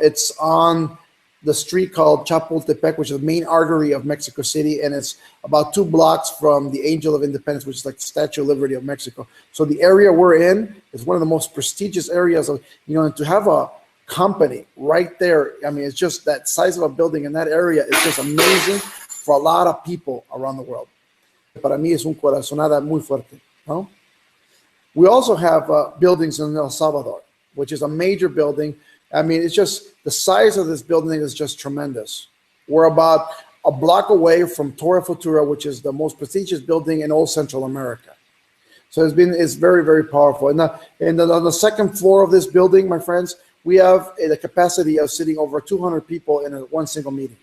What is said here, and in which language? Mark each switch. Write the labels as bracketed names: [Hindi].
[English] It's on the street called Chapultepec, which is the main artery of Mexico City, and it's about 2 blocks from the Angel of Independence, which is like the Statue of Liberty of Mexico. So the area we're in is one of the most prestigious areas of, you know, and to have a company right there, I mean, it's just that size of a building in that area is just amazing for a lot of people around the world. [Spanish] Para mí es un corazonada muy fuerte, no? [English] We also have buildings in El Salvador, which is a major building. I mean, it's just, the size of this building is just tremendous. We're about a block away from Torre Futura, which is the most prestigious building in all Central America. So it's very, very powerful. And on the second floor of this building, my friends, we have the capacity of sitting over 200 people in one single meeting.